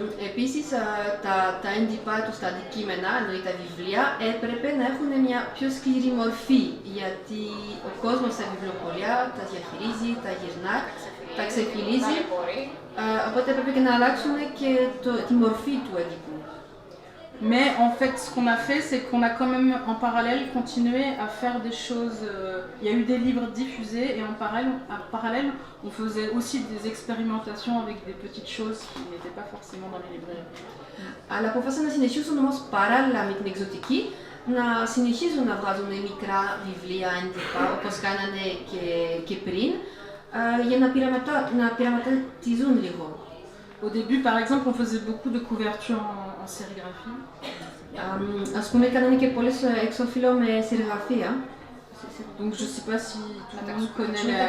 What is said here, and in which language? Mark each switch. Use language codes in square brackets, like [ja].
[el] Επίσης, τα έντυπα τους, τα αντικείμενα, δηλαδή τα βιβλία, έπρεπε να έχουν μια πιο σκληρή μορφή, γιατί ο κόσμος στα βιβλιοπωλεία τα διαχειρίζει, τα γυρνά, τα ξεφυλίζει, οπότε έπρεπε και να αλλάξουν και τη μορφή του έντυπου. [fr] Mais en fait, ce qu'on a fait, c'est qu'on a quand même en parallèle continué à faire des choses. Il y a eu des livres diffusés et en parallèle, on faisait aussi des expérimentations avec des petites choses qui n'étaient pas forcément dans les librairies. [el] Αλλά αποφάσισαν να συνεχίσουν όμως παράλληλα με την εκδοτική, να συνεχίζουν να βγάζουν μικρά βιβλία, έντυπα, όπως κάνανε και πριν, για να πειραματίζουν λίγο. [fr] Au début, par exemple, on faisait beaucoup de couvertures en sérigraphie. [el] Ας πούμε, κάνανε και πολλές εξώφυλλο με σειραγραφία. [fr] Donc je sais pas si tout le monde connaît